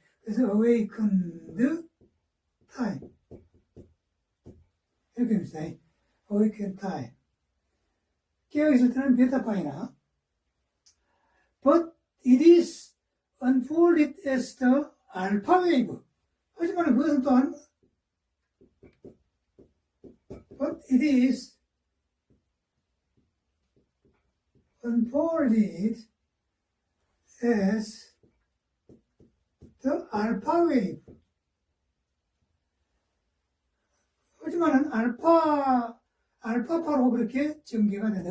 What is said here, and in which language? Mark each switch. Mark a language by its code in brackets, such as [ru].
[en] 그래서 awakened time. [ko] 이렇게 됩니다. [en] awakened time. [ko] 깨어있을 때는 베타파이나. [en] But it is unfolded as the alpha wave. [ko] 하지만 그것은 또한 [en] But it is unfolded as the alpha wave. [ko] 하지만은 알파파로 그렇게 전개가 된다.